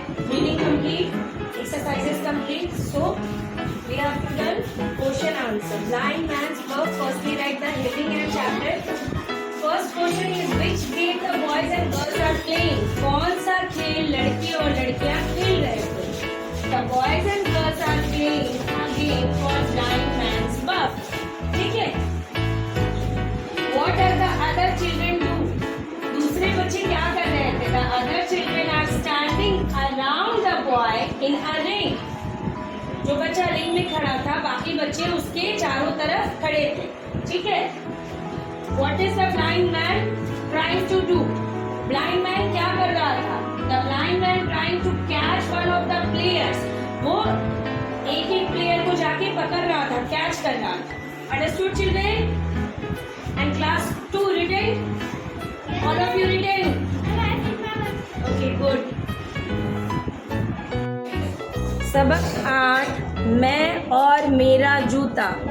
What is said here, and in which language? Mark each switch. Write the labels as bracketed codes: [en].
[en] Reading complete. Exercises complete. So we have to learn question answer. Blind man's work. Firstly write the heading and chapter. First question is which game the boys and girls are playing? [hi] कौन सा खेल लड़के और लड़कियां खेल रहे थे? [en] The boys and girls are playing a game called blind man's buff. [hi] ठीक है? [en] What does the other children do? [hi] दूसरे बच्चे क्या कर रहे थे? [en] The other children are standing around the boy in a ring. [hi] जो बच्चा रिंग में खड़ा था, बाकी बच्चे उसके चारों तरफ खड़े थे. ठीक है? [en] What is the blind man trying to do? [hi] Blind man क्या कर रहा था? [en] The blind man trying to catch one of the players. [hi] वो एक एक प्लेयर को जाके पकड़ रहा था, कैच कर रहा था. [en] Understood, children? And class 2 written? All of you written? Okay, good. [hi] सबक 8 मैं और मेरा जूता.